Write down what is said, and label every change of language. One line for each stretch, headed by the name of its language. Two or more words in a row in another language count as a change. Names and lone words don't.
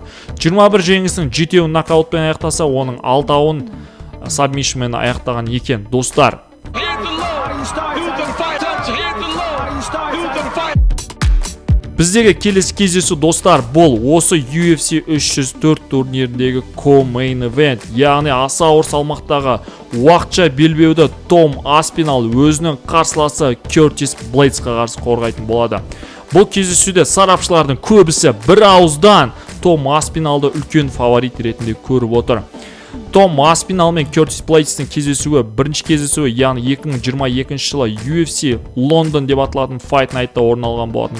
Kazakh: 21 жеңісінің 7-еуін нокаутпен аяқтаса, оның 6-ауын сабмишнмен аяқтаған екен. Достар, біздегі келесі кездесу достар, бұл осы UFC 304 турниріндегі
English: co-main event,
Kazakh: яғни аса ауыр салмақтағы уақытша белбеуді Том Аспинал өзінің қарсыласы Кертис Блейдсқа қарсы қорғайтын болады. Бұл кездесуде сарапшылардың көбісі бір ауыздан Том Аспиналды үлкен фаворит ретінде көріп отыр. Том Аспинал мен Кертис Блейдстің кездесуі бірінші кездесуі, яғни 2022 жылы UFC Лондон деп аталатын Fight Night'та орын алған болатын.